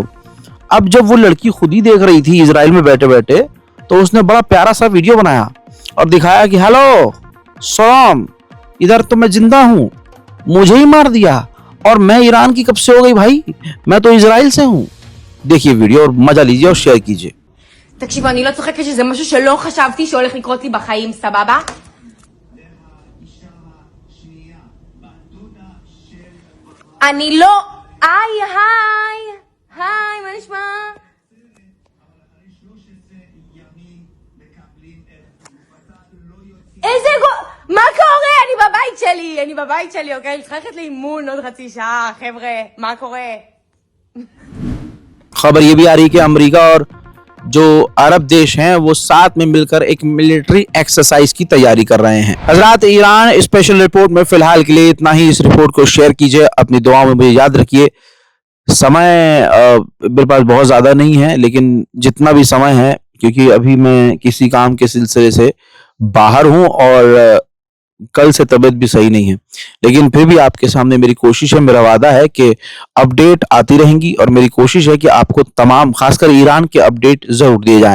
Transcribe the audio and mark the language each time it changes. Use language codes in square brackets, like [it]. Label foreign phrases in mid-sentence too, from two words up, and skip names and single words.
[hi] अब जब वो लड़की खुद ही देख रही थी इजराइल में बैठे बैठे, तो उसने बड़ा प्यारा सा वीडियो बनाया और दिखाया कि हेलो सलाम, इधर तो मैं जिंदा हूं, मुझे ही मार दिया और मैं ईरान की कब से हो गई भाई, मैं तो इजराइल से हूं। देखिए वीडियो और मजा लीजिए और शेयर कीजिए। [he] תקשיב, אני לא צוחקת שזה משהו שלא חשבתי שהולך לקרות לי בחיים, סבבה? אני לא... היי, מה נשמע? מה קורה? אני בבית שלי, אוקיי? אני צריכה ללכת לאימון עוד חצי שעה, חבר'ה, מה קורה? [hi] खबर ये भी आ रही है कि अमेरिका और जो अरब देश हैं वो साथ में मिलकर एक [en] military exercise [hi] की तैयारी कर रहे हैं। हजरात, ईरान स्पेशल रिपोर्ट में फिलहाल के लिए इतना ही। इस रिपोर्ट को शेयर कीजिए, अपनी दुआओं में मुझे याद रखिए। समय मेरे पास बहुत ज्यादा नहीं है, लेकिन जितना भी समय है, क्योंकि अभी मैं किसी काम के सिलसिले से बाहर हूं और कल से तबीयत भी सही नहीं है, लेकिन फिर भी आपके सामने मेरी कोशिश है, मेरा वादा है कि अपडेट आती रहेंगी और मेरी कोशिश है कि आपको तमाम खासकर ईरान के अपडेट जरूर दिए जाएं।